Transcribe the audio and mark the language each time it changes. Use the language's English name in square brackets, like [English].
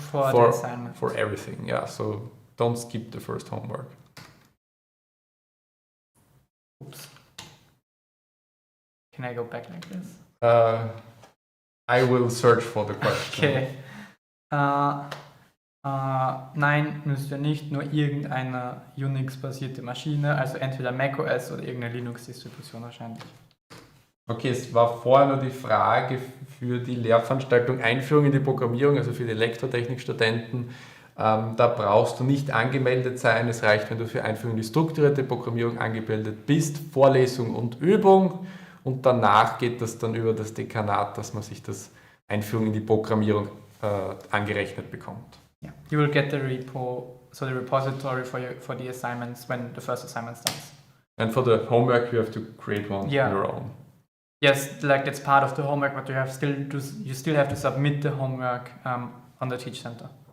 [English] for the assignment. For everything. Yeah, so don't skip the first homework. Oops. Can I go back like this? I will search for the question. Okay. [German] Nein, müsst ihr nicht, nur irgendeine Unix-basierte Maschine, also entweder macOS oder irgendeine Linux-Distribution wahrscheinlich. Okay, es war vorher nur die Frage für die Lehrveranstaltung Einführung in die Programmierung, also für die Elektrotechnikstudenten. Da brauchst du nicht angemeldet sein, es reicht, wenn du für Einführung in die strukturierte Programmierung angemeldet bist, Vorlesung und Übung, und danach geht das dann über das Dekanat, dass man sich das Einführung in die Programmierung angerechnet bekommt. [English] Yeah, you will get the repo, so the repository for the assignments when the first assignment starts. And for the homework, you have to create one on your own. Yes, like that's part of the homework, but you still have to submit the homework on the Teach Center.